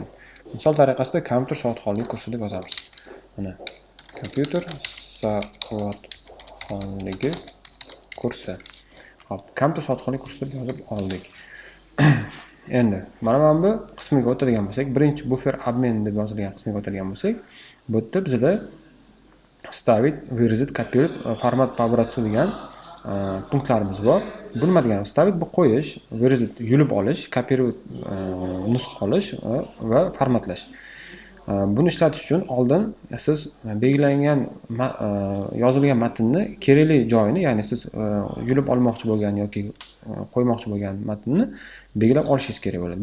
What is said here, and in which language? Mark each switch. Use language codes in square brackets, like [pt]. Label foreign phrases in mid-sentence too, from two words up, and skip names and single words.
[uz] Misol tariqasida kompyuter savodxonligi kursi deb yozamiz. Mana kompyuter savodxonligi kursi. Hop, kompyuter savodxonligi kursi deb yozib oldik. Endi mana bu qismiga o'tadigan bo'lsak, birinchi buffer обмен deb yozilgan qismiga o'tadigan bo'lsak, bu yerda bizda [ru] ставить, выразить, копировать, [uz] format [ru] по образцу [uz] degan punktlarimiz bor. Bu nima degani? Ставить bu qo'yish, выразить yulib olish, копировать nusxa olish va formatlash. Buni ishlatish uchun oldin siz belgilangan yozilgan matnni kerakli joyini, ya'ni siz yulib olmoqchi bo'lgan yoki qo'ymoqchi bo'lgan matnni belgilab olishingiz kerak bo'ladi.